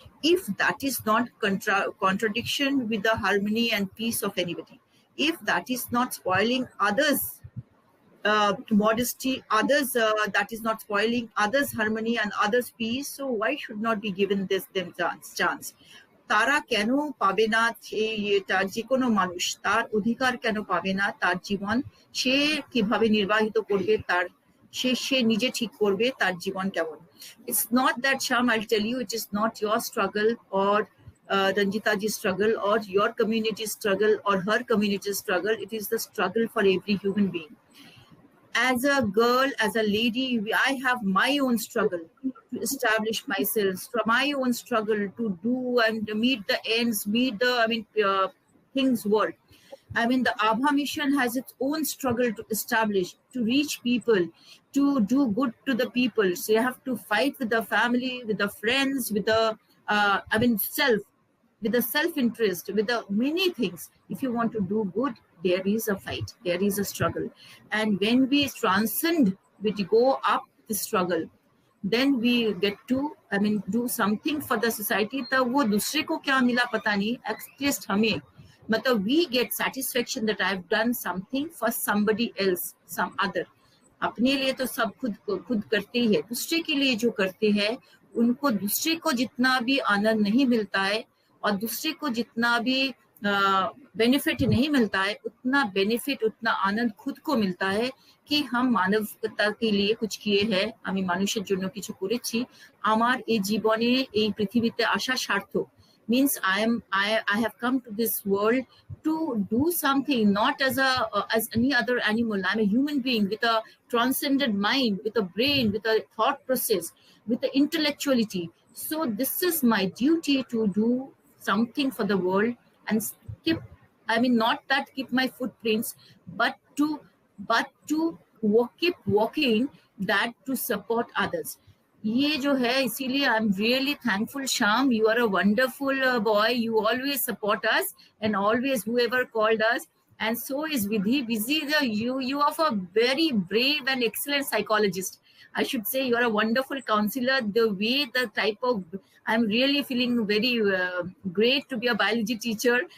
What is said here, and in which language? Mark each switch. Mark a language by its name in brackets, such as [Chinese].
[English] If that is not contradiction with the harmony and peace of anybody, if that is not spoiling others' modesty, others that is not spoiling others' harmony and others' peace, so why should not be given them chance? [Bangla] তারা কেন পাবে না তার যে কোনো মানুষ তার অধিকার কেন পাবে না তার জীবন সে কিভাবে নির্বাহিত করবে তার সে নিজে ঠিক করবে তার জীবন কেমন? [English] It's not that, Shyam, I'll tell you, it is not your struggle or Ranjita ji's struggle or your community's struggle or her community's struggle. It is the struggle for every human being. As a girl, as a lady, I have my own struggle to establish myself, my own struggle to do and meet the ends, meet the things work. The Abha mission has its own struggle to establish, to reach people, to do good to the people. So you have to fight with the family, with the friends, with the self. with the self-interest, with the many things. If you want to do good, there is a fight, there is a struggle. And when we transcend, we go up the struggle, then we get to, I mean, do something for the society. [Hindi] तब वो दूसरे को क्या मिला पता नहीं, [English] at least [Hindi] हमें, मतलब [English] we get satisfaction that I've done something for somebody else, some other. [Hindi] अपने लिए तो सब खुद करते ही है, दूसरे के लिए जो करते हैं उनको दूसरे को जितना भी आनंद नहीं मिलता है और दूसरे को जितना भी बेनिफिट नहीं मिलता है, उतना बेनिफिट, उतना आनंद खुद को मिलता है कि हम মানবতা के लिए कुछ किए हैं, [Bangla] আমি মানুষের জন্য কিছু করেছি, আমার এই জীবনে এই পৃথিবীতে আসা সার্থক। [English] Means I have come to this world to do something, not as any other animal. I'm a human being with a transcendent mind, with a brain, with a thought process, with the intellectuality. So this is my duty to do something for the world and keep, I mean, not that keep my footprints, but to keep walking that to support others. [Hindi] ये जो है, इसीलिए [English] I am really thankful. Shyam, you are a wonderful boy. You always support us and always whoever called us. And so is Vidhi. Vidhi, you are a very brave and excellent psychologist. I should say you are a wonderful counselor. The way, the type of, I'm really feeling very great to be a biology teacher.